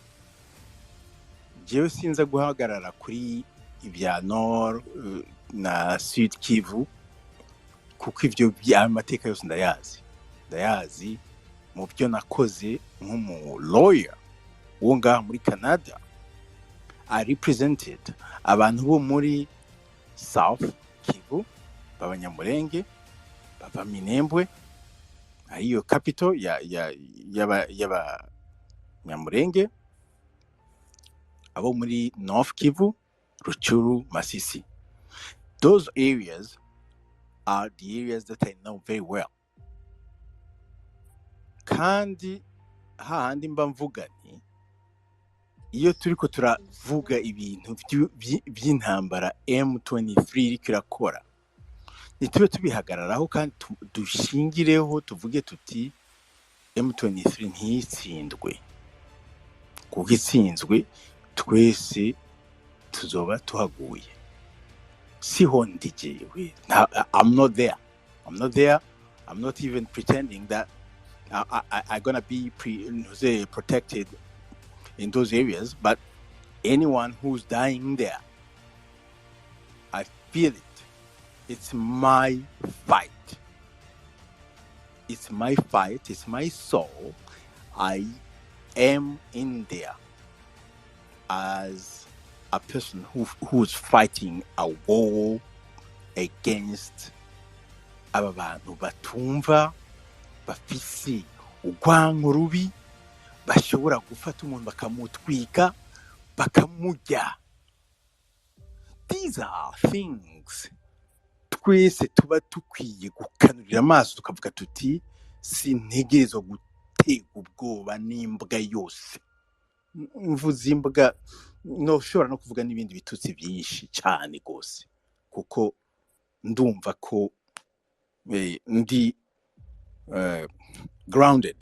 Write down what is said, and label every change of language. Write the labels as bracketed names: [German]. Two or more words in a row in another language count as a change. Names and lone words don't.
[Rundi] Jewe sinza guhagarara kuri ibya Nord na Sud Kivu kuko ivyo amateka yose ndayazi mu byo nakoze nk'umu lawyer wo ngaha muri Canada. [English] I represented [Rundi] abantu bo muri South Kivu, b'Abanyamulenge, bava Minembwe, ariyo capital yaba Nyamulenge, abo muri North Kivu, Ruchuru, Masisi. [English] Those areas are the areas that I know very well. [Rundi] Kandi hahandi mba mvuga ni iyo turiko turavuga ibintu by'intambara M23 iriko irakora, nitube tubihagararaho kandi dushingireho tuvuge tuti M23 ntitsindwe, kuko itsinzwe twese tuzoba tuhaguye. Siho ndijewe, [English] I'm not there. I'm not even pretending that I'm gonna be protected in those areas, but anyone who's dying there, I feel it. It's my fight. It's my fight. It's my soul. I am in there as a person who's fighting a war against [Rundi] aba bantu batumva, bafise urwango rubi, bashobora gufata umuntu bakamutwika, bakamurya. [English] These are things [Rundi] twese tuba tukwiye gukanurira amaso tukavuga tuti sintegerezwa gutega ubwoba n'imbwa yose. Mvuze imbwa, noshobora no kuvuga n'ibindi bitutsi byinshi cyane gose, kuko ndumva ko ndi grounded.